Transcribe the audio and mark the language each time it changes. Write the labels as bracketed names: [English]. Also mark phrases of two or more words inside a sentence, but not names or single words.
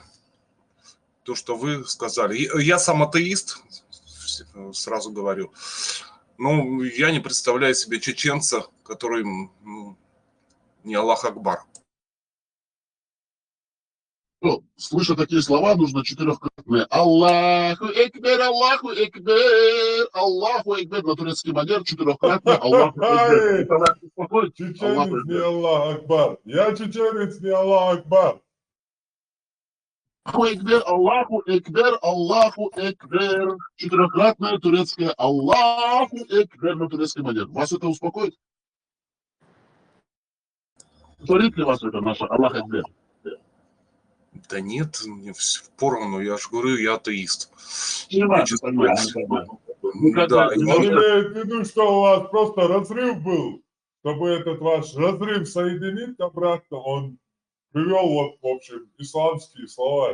[Russian] То, что вы сказали. Я сам атеист, сразу говорю. Но я не представляю себе чеченца, который не [Arabic] الله أكبر. [Russian] Ну, слыша такие слова, нужно четырехкратное [Arabic] الله أكبر، الله أكبر، الله أكبر [Russian] на турецкий манер, четырехкратное [Arabic] الله أكبر. [Russian] Чеченец не [Arabic] الله أكبر. [Russian] Я чеченец не [Arabic] الله أكبر. الله أكبر، الله أكبر، الله أكبر. [Russian] Четырехкратное турецкое [Arabic] الله أكبر [Russian] на турецкий манер. Вас это успокоит? Творит ли вас это наше [Arabic] الله أكبر? [Russian] Да нет, мне все поровну, я же говорю, я атеист. Понимаю. Да, Он имеет в виду, что у вас просто разрыв был, чтобы этот ваш разрыв соединить обратно, он привел вот, в общем, исламские слова.